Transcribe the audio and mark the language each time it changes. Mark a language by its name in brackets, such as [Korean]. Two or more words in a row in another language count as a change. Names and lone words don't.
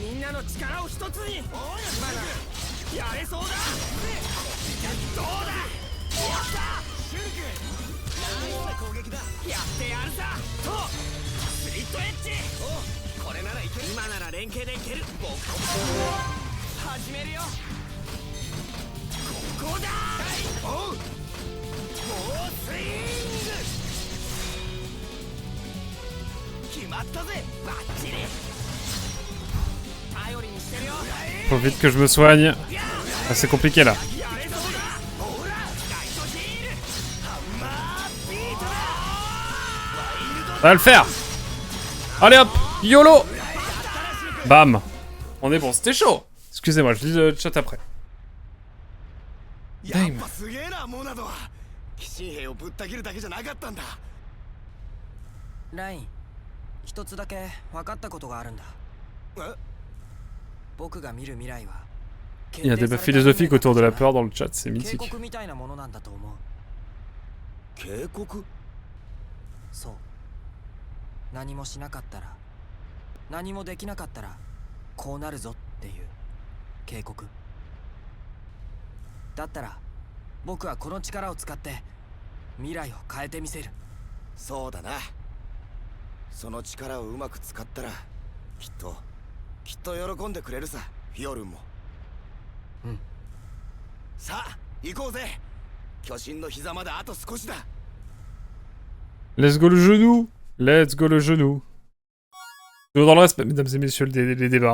[Japanese] らの力を一つに今ならやれそうだどうだやったシュン君ナイスな攻撃だやってやるさとスリットエッジおこれならいける今なら連携でいける僕始めるよここだおう猛スイング決まったぜバッチリ頼りにしてるよ [French] Faut vite que je me soigne. Ah, c'est compliqué là. Ça va le faire. Allez hop, YOLO. Bam. On est bon, c'était chaud. Excusez-moi, je lis le chat après. [Japanese] やっぱすげえなモナドは騎士兵をぶった切るだけじゃなかったんだライン一つだけ分かったことがあるんだ僕が見る未来は [French] Il y a des débats philosophiques autour de la peur dans le chat, c'est mythique. [Japanese] 警告みたいなものなんだと思う警告そう何もしなかったら何もできなかったらこうなるぞっていう警告だったら僕はこの力を使って未来を変えてみせるそうだなその力をうまく使ったらきっと喜んでくれるさフィオルンもうんさあ行こうぜ巨神の膝まであと少しだ [English] Let's go [French] le genou. [English] Let's go [French] le genou. Toujours dans le respect, mesdames et messieurs, les débats.